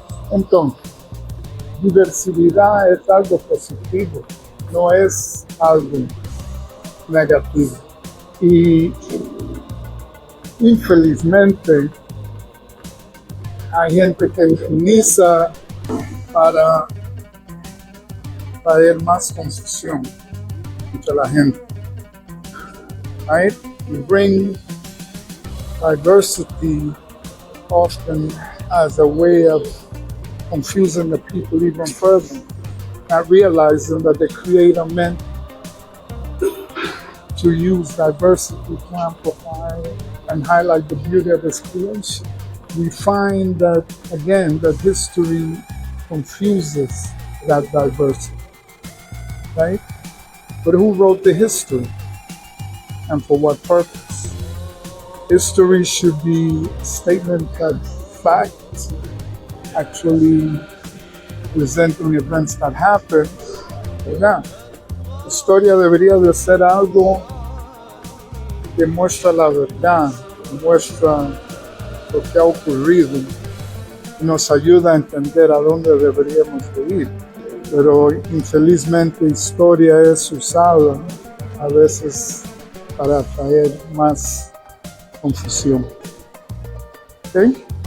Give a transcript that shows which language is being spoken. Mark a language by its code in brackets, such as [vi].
[es] Entonces, diversidad es algo positivo, no es algo negativo. Y infelizmente hay gente que utiliza para traer más confusión entre la gente. [en] Right? We bring diversity often as a way of confusing the people even further, not realizing that the Creator meant to use diversity to amplify and highlight the beauty of His creation. We find that, again, that history confuses that diversity, right? But who wrote the history and for what purpose? History should be a statement that facts actually presenting events that happen. [es] ¿Verdad? La historia debería de ser algo que muestra la verdad, muestra lo que ha ocurrido y nos ayuda a entender a dónde deberíamos de ir. Pero infelizmente historia es usada a veces para traer más confusión. ¿Okay?